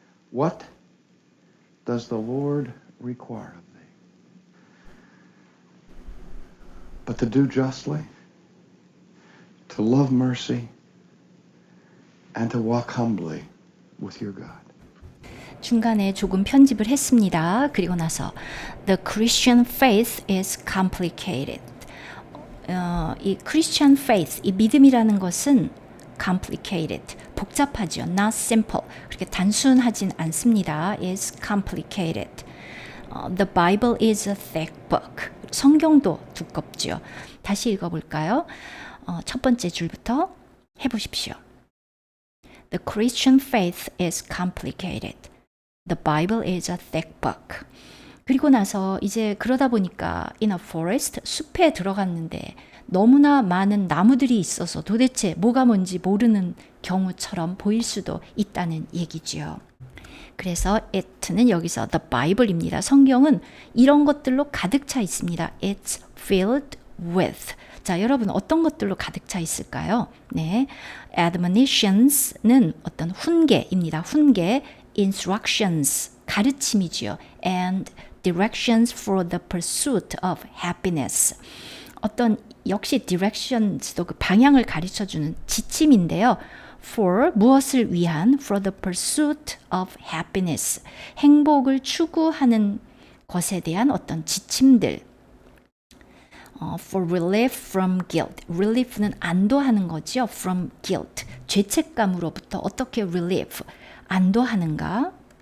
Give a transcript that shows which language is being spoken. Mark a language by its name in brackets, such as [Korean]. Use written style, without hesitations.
[English] What does the Lord require of thee? But to do justly, to love mercy, and to walk humbly with your God. [Korean] 중간에 조금 편집을 했습니다. 그리고 나서 [English] The Christian faith is complicated. [Korean] 이 Christian faith, 이 믿음이라는 것은 complicated, 복잡하죠. [English] Not simple, [Korean] 그렇게 단순하진 않습니다. [English] is complicated. The Bible is a thick book. [Korean] 성경도 두껍죠. 다시 읽어볼까요? 첫 번째 줄부터 해보십시오. [English] The Christian faith is complicated. The Bible is a thick book. [Korean] 그리고 나서 이제 그러다 보니까 [English] in a forest, [Korean] 숲에 들어갔는데 너무나 많은 나무들이 있어서 도대체 뭐가 뭔지 모르는 경우처럼 보일 수도 있다는 얘기죠. 그래서 it는 여기서 the Bible입니다. 성경은 이런 것들로 가득 차 있습니다. [English] It's filled with. [Korean] 자, 여러분 어떤 것들로 가득 차 있을까요? 네, admonitions는 어떤 훈계입니다. 훈계, instructions, 가르침이지요. [English] And directions for the pursuit of happiness. [Korean] 어떤 역시 directions도 그 방향을 가르쳐주는 지침인데요. For 무엇을 위한? [English] For the pursuit of happiness. [Korean] 행복을 추구하는 것에 대한 어떤 지침들. [English] For relief from guilt. [Korean] relief는 안도하는 거죠. [English] From guilt. [Korean] 죄책감으로부터 어떻게 relief, 안도하는가?